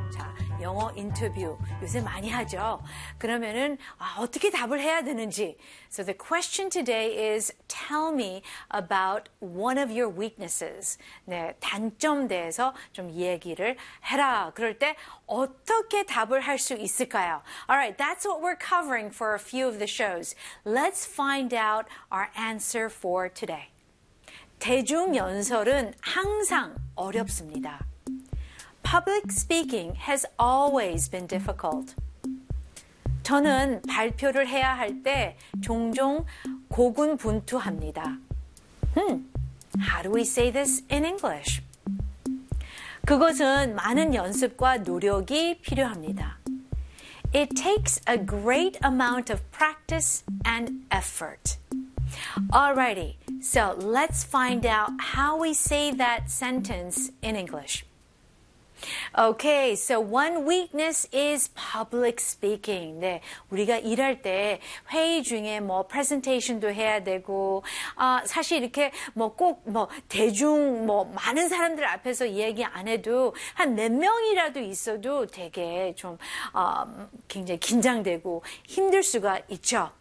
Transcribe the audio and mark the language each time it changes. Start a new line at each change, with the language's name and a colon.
Korean: 자, 영어 인터뷰 요새 많이 하죠. 그러면은 어떻게 답을 해야 되는지.
English: So the question today is tell me about one of your weaknesses.
Korean: 네, 단점 대해서 좀 얘기를 해라. 그럴 때 어떻게 답을 할 수 있을까요?
English: All right, that's what we're covering for a few of the shows. Let's find out our answer for today.
Korean: 대중연설은 항상 어렵습니다.
English: Public speaking has always been difficult.
Korean: 저는 발표를 해야 할 때 종종 고군분투합니다.
English: How do we say this in English?
Korean: 그것은 많은 연습과 노력이 필요합니다.
English: It takes a great amount of practice and effort. Alrighty, so let's find out how we say that sentence in English. Okay, so one weakness is public speaking.
Korean: 네, 우리가 일할 때 회의 중에 뭐 presentation도 해야 되고, 사실 이렇게 뭐 꼭 뭐 대중 뭐 많은 사람들 앞에서 얘기 안 해도 한 몇 명이라도 있어도 되게 좀 굉장히 긴장되고 힘들 수가 있죠.